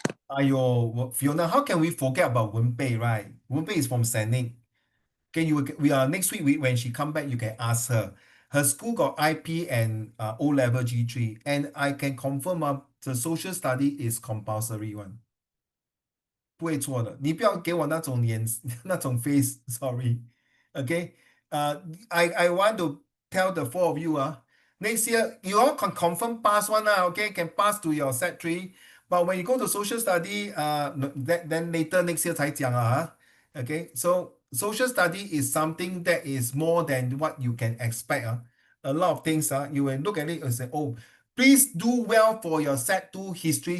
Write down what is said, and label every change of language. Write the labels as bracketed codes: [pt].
[en] Ayo, Fiona, how can we forget about Wenpei, right? Wenpei is from Saint. Okay, we are next week when she come back, you can ask her. Her school got IP and O level G3, and I can confirm the social study is compulsory one. [zh] 不会错的，你不要给我那种脸那种 face，sorry。 [en] Okay, I want to tell the four of you next year you all can confirm pass one okay, can pass to your set 3. But when you go to social study, then later next year [zh] 才讲 [en] Okay, so social study is something that is more than what you can expect A lot of things you will look at it and say, oh, please do well for your set 2 history.